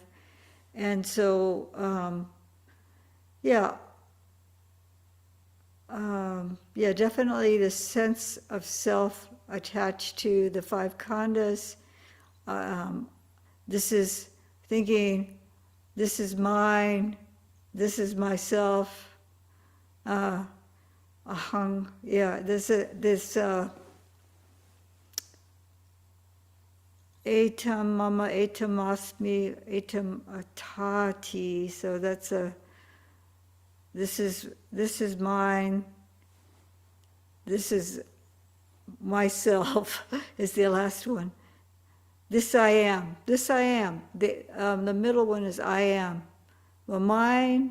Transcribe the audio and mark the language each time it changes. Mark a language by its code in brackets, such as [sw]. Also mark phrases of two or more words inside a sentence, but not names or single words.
[en] And so, definitely the sense of self attached to the 5 khandhas. This is thinking, this is mine, this is myself. [pi] Ahang, this etam mama, etam asmi, etam atati. [en] So that's this is mine. This is myself. Is the last one. This I am. This I am. The middle one is I am. Well, mine.